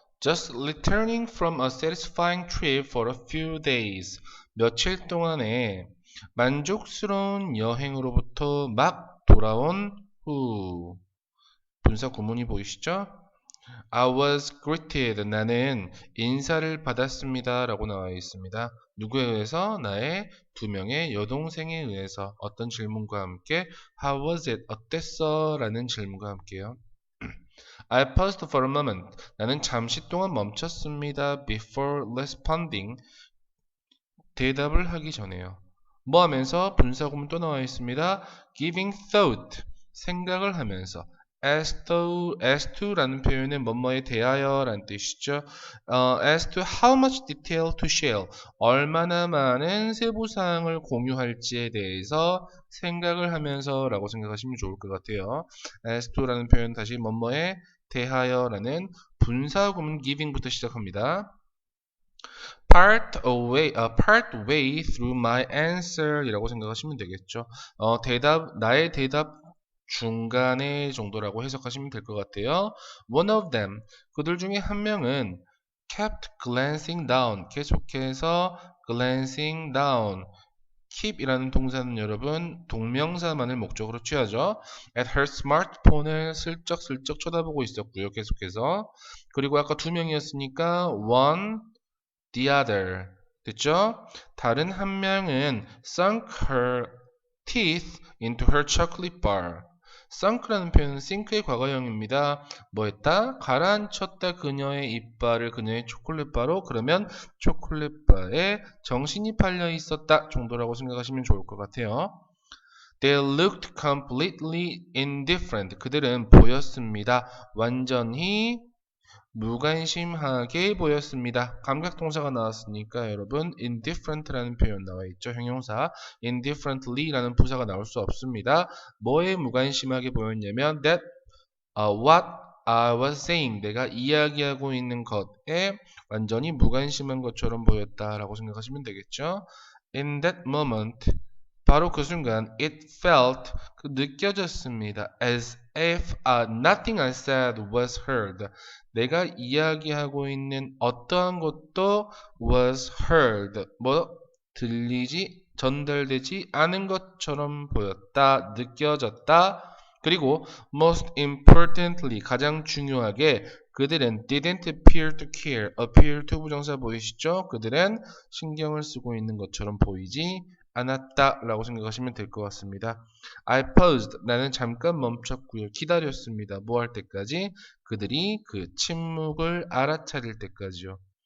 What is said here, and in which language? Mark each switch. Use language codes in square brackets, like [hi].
[en] Just returning from a satisfying trip for a few days. [ko] 며칠 동안에 만족스러운 여행으로부터 막 돌아온 후. 분사 구문이 보이시죠? [en] I was greeted. [ko] 나는 인사를 받았습니다. 라고 나와 있습니다. 누구에 의해서? 나의 두 명의 여동생에 의해서 어떤 질문과 함께 [en] How was it? [ko] 어땠어? 라는 질문과 함께요. [en] I paused for a moment. [ko] 나는 잠시 동안 멈췄습니다. [en] Before responding. [ko] 대답을 하기 전에요. 뭐 하면서? 분사구문 또 나와 있습니다. [en] Giving thought. [ko] 생각을 하면서. as to라는 표현은 뭐뭐에 대하여 라는 뜻이죠. [en] as to how much detail to share. [ko] 얼마나 많은 세부사항을 공유할지에 대해서 생각을 하면서 라고 생각하시면 좋을 것 같아요. as to라는 표현 다시 뭐뭐에 대하여 라는 분사구문 giving부터 시작합니다. [en] part way through my answer [ko] 이라고 생각하시면 되겠죠. 나의 대답 중간에 정도라고 해석하시면 될 것 같아요. [en] One of them, [ko] 그들 중에 한 명은 [en] kept glancing down, [ko] 계속해서 [en] glancing down. [ko] keep 이라는 동사는 여러분 동명사만을 목적으로 취하죠. [en] at her smartphone [ko] 을 슬쩍슬쩍 쳐다보고 있었고요. 계속해서. 그리고 아까 두 명이었으니까 one, the other. 됐죠? 다른 한 명은 [en] sunk her teeth into her chocolate bar. [ko] sunk라는 표현은 sink의 과거형입니다. 뭐 했다? 가라앉혔다 그녀의 이빨을 그녀의 초콜릿바로. 그러면 초콜릿바에 정신이 팔려 있었다 정도라고 생각하시면 좋을 것 같아요. [en] They looked completely indifferent. [ko] 그들은 보였습니다. 완전히 무관심하게 보였습니다. 감각동사가 나왔으니까 여러분 indifferent라는 표현 나와 있죠. 형용사 indifferently라는 부사가 나올 수 없습니다. 뭐에 무관심하게 보였냐면 [en] that what I was saying [ko] 내가 이야기하고 있는 것에 완전히 무관심한 것처럼 보였다라고 생각하시면 되겠죠. [en] In that moment [ko] 바로 그 순간 [en] it felt [ko] 느껴졌습니다. [en] as if nothing I said was heard. [ko] 내가 이야기하고 있는 어떠한 것도 [en] was heard. [ko] 들리지 전달되지 않은 것처럼 보였다. 느껴졌다. 그리고 [en] most importantly [ko] 가장 중요하게 그들은 [en] didn't appear to care. [ko] appear to 부정사 보이시죠? 그들은 신경을 쓰고 있는 것처럼 보이지 않았다 라고 생각하시면 될 것 같습니다. [en] I paused. [ko] 나는 잠깐 멈췄고요. 기다렸습니다. 뭐 할 때까지? 그들이 그 침묵을 알아차릴 때까지요.